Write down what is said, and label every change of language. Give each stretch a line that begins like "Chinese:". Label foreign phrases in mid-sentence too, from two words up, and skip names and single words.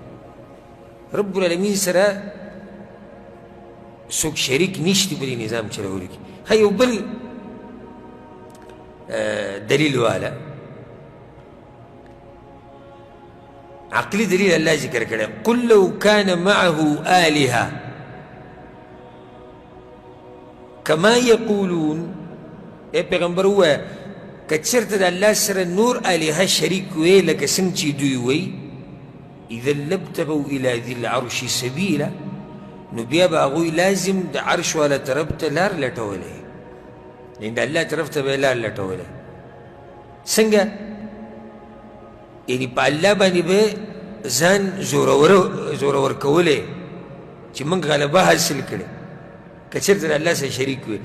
Pashto: رب العالمین سره څوک شریک نشته په دې نظام چلولو کې. ښه یو بل دلیل والا عقلي دلیل الله ذکر کړی،
Arabic: قل لو كان معه آلهة كما يقولون.
Pashto: ای پیغمبر ووایه که چېرته د الله سره نور آلهه شریک وی لکه څنګه چې دوی وی،
Arabic: اذا لابتغوا الى ذي العرش سبیلا،
Pashto: نو بیا به هغوی لازم د عرش والا طرف ته لار لټولی، یعنې د الله طرف ته به یې لار لټولی. څنګه؟ یعنې په الله باندې به ځان زورور کولی چې موږ غلبه حاصل کړې که چېرته د الله سره شریک وي.